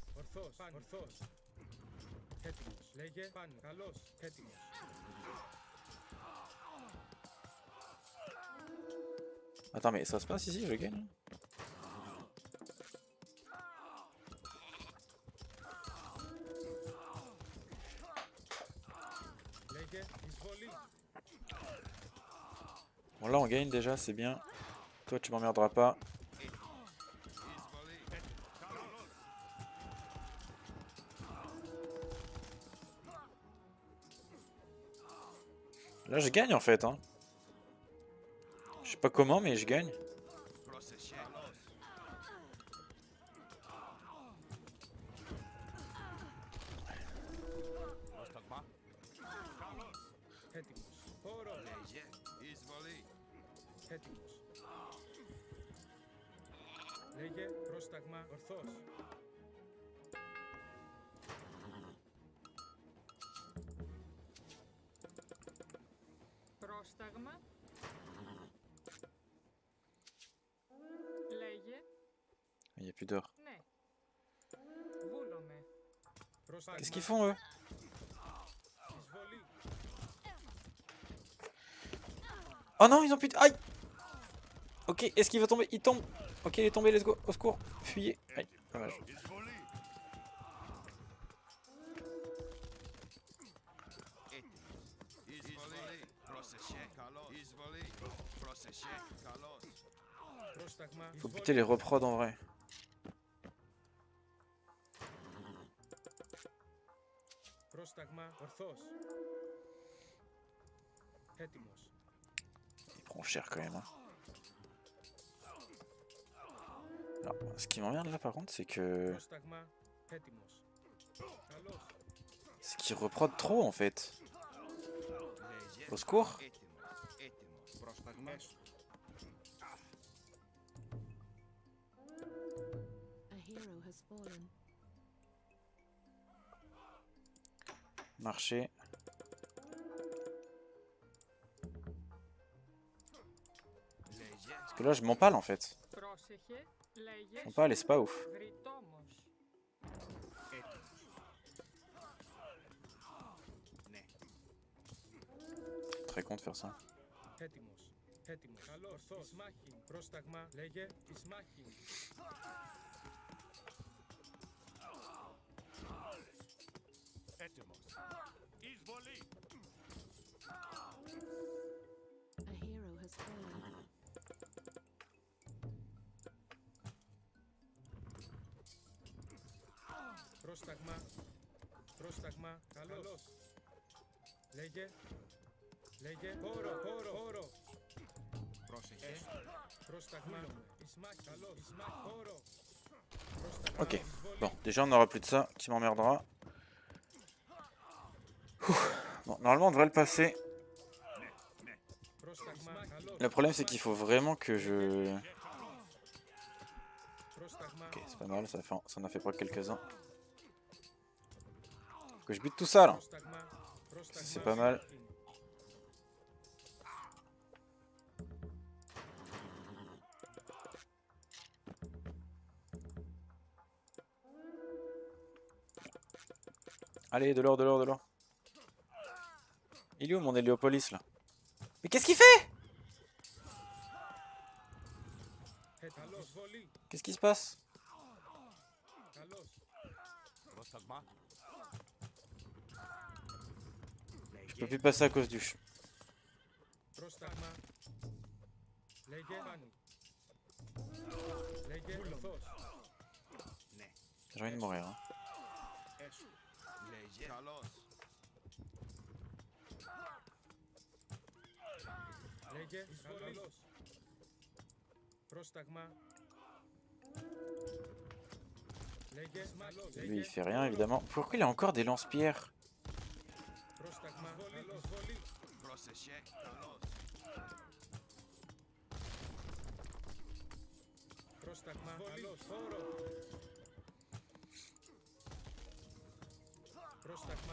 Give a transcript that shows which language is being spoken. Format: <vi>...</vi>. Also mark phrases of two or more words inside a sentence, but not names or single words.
<el>ορθός, ορθός. Έτοιμος, λέγε, πάνω, καλός, έτοιμος.</el> <fr>Attends, mais ça se passe ici, je gagne?</fr> <el>Λέγε, εισβολή.</el> <fr>Bon, là on gagne déjà, c'est bien. Toi, tu m'emmerderas pas. Là, je gagne en fait, hein. Je sais pas comment, mais je gagne.</fr> <el>Έτοιμος, χώρο. Έτοιμος. Λέγε, πρόσταγμα, ορθός. Πρόσταγμα. Λέγε.</el> <fr>Il n'y a plus d'or.</fr> <el>Ναι. Βούλομαι. Πρόσταγμα,</el> <fr>Qu'est-ce qu'ils font eux?</fr> <el>εισβολή.</el> <fr>Oh non, ils ont plus de... Aïe! Ok, est-ce qu'il va tomber? Il tombe. Ok, il est tombé,</fr> <en>let's go.</en> <fr>Au secours. Fuyez. Aïe, dommage.</fr> <el>Πρόσταγμα,</el> <fr>Faut</fr> <el>εισβολή.</el> <fr>buter les reprods en vrai.</fr> <el>Πρόσταγμα, ορθός. Έτοιμος.</el> <fr>Ils prennent cher quand même. Hein. Alors, ce qui m'emmerde là par contre, c'est que...</fr> <el>Πρόσταγμα, έτοιμος. Καλός.</el> <fr>C'est qu'ils reprodent trop en fait. Au secours.</fr> <el>Πρόσταγμα.</el> <en>A hero has fallen.</en> <fr>Marcher. Parce que là je m'empale en fait.</fr> <el>Πρόσεχε. Λέγε.</el> <fr>Je m'empale et c'est pas ouf. Γρητόμος. Très con de faire ça.</fr> <el>Έτοιμος. Έτοιμος. Καλός. Ορθός. Εις μάχη. Πρόσταγμα. Λέγε. Εις μάχη. Έτοιμος. Εισβολή.</el> <en>A hero has fallen.</en> <el>Πρόσταγμα. Πρόσταγμα. Καλός. Λέγε. Λέγε. Χώρο. Χώρο. Χώρο. Πρόσεχε. Πρόσταγμα. Εις μάχη. Καλός. Εις μάχη. Χώρο. Πρόσταγμα.</el> <fr>Ok.</fr> <el>Εισβολή.</el> <fr>Bon, déjà on n'aura plus de ça qui m'emmerdera. Ouf. Bon, normalement on devrait le passer.</fr> <el>Πρόσταγμα. Καλός.</el> <fr>Le problème c'est qu'il faut vraiment que je...</fr> <el>Πρόσταγμα.</el> <fr>Ok, c'est pas mal, ça en a fait pas quelques-uns. Faut que je bute tout ça là.</fr> <el>Πρόσταγμα. Πρόσταγμα.</el> <fr>C'est pas mal. Allez, de l'or, de l'or, de l'or. Il est où mon Héliopolis là? Mais qu'est-ce qu'il fait?</fr> <el>Καλός. Εισβολή.</el> <fr>Qu'est-ce qui se passe?</fr> <el>Καλός. Πρόσταγμα.</el> <fr>Je peux plus passer à cause du ch...</fr> <el>Πρόσταγμα. Λέγε. Πάνω. Λέγε. Ορθός.</el> <fr>J'ai envie de mourir. Hein.</fr> <el>Έσου. Λέγε. Καλός. Λέγε. Καλός. Πρόσταγμα. Λέγε. Καλός.</el> <fr>Lui il fait rien évidemment. Pourquoi il a encore des lance-pierres?</fr> <el>Πρόσταγμα. Καλός. Βολή. Πρόσεχε. Καλός. Πρόσταγμα. Καλός. Χώρο. Πρόσταγμα.</el>